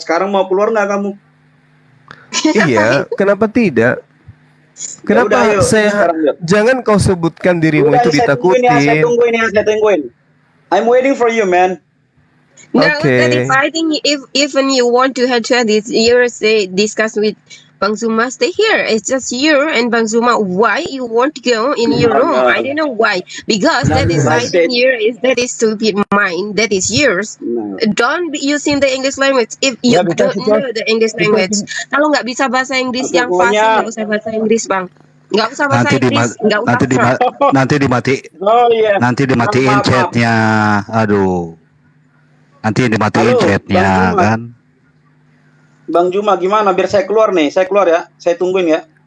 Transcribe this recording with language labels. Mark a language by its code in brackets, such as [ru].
[id] Sekarang mau keluar nggak kamu? Iya, kenapa tidak? Kenapa jangan kau sebutkan dirimu itu ditakutin? Saya tungguin. [en] I'm waiting for you, man. No, I think if even you want to head to head, you say discuss with Bang Zuma. Stay here. It's just you and Bang Zuma. Why you want to go in your room? I don't know why. Because that is writing here that is stupid mind. That is yours. Don't be using the English language if you don't know the English language. [id] Kalau nggak bisa bahasa Inggris yang fasih, nggak usah bahasa Inggris, Bang. Nggak usah bahasa Inggris. Nanti dimatiin chatnya. Aduh. Nanti dimatiin chatnya kan. Bang Juma gimana biar saya keluar nih? Saya keluar ya. Saya tungguin ya.